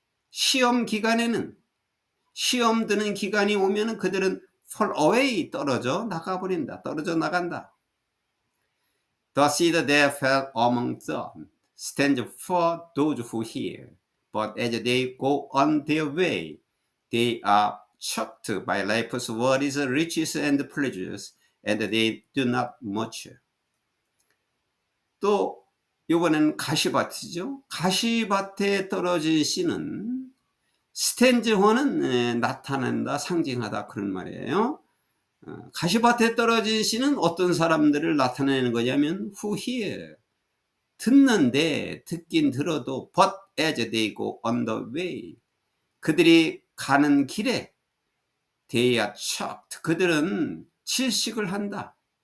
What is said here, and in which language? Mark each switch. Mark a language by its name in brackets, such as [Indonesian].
[Korean] 시험 드는 기간이 오면은 그들은 [English] fall away, [Korean] 떨어져 나간다. [English] The seed that fell among thorns stands for those who hear, but as they go on their way, they are choked by life's worries, riches, and pleasures, and they do not mature. [Korean] 또 이번에는 가시밭이죠. 가시밭에 떨어진 씨는 스탠즈호는 나타낸다, 상징하다 그런 말이에요. 가시밭에 떨어진 씨는 어떤 사람들을 나타내는 거냐면 [English] who hear, [Korean] 듣긴 들어도 [English] but as they go on the way, [Korean] 그들이 가는 길에 [English] they are choked, [Korean] 그들은 질식을 한다.